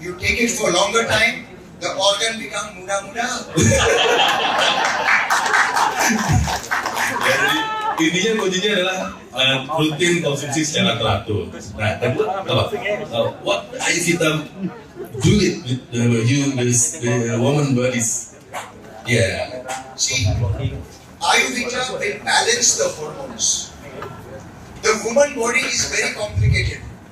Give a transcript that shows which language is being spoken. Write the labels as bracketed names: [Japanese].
[English] You take it for longer time, the organ become muda-muda. [Indonesian] Ya, jadi intinya kuncinya adalah rutin konsumsi secara teratur. Nah, kedua apa? [English] What Ayurveda do it with the woman bodies? Yeah. See, Ayurveda will balance the hormones. The woman body is very complicated.